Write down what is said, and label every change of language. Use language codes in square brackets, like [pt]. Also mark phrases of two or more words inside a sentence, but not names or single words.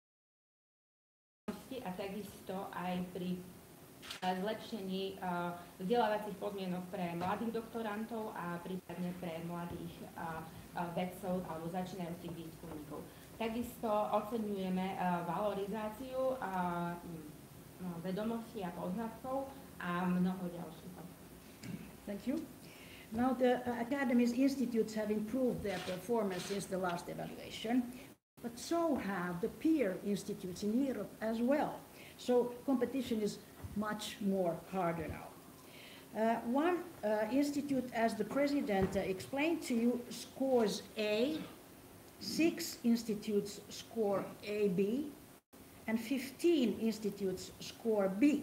[sk] a takisto aj pri zlepšení vzdelávacích podmienok pre mladých doktorantov a prípadne pre mladých vedcov alebo začínajúcich výskumníkov. Takisto oceňujeme valorizáciu vedomostí a poznatkov a mnoho ďalších. [en] Thank you. Now the Academy's institutes have improved their performance since the last evaluation, but so have the peer institutes in Europe as well. So competition is much more harder now. One institute, as the President explained to you, scores A, 6 institutes score AB, and 15 institutes score B.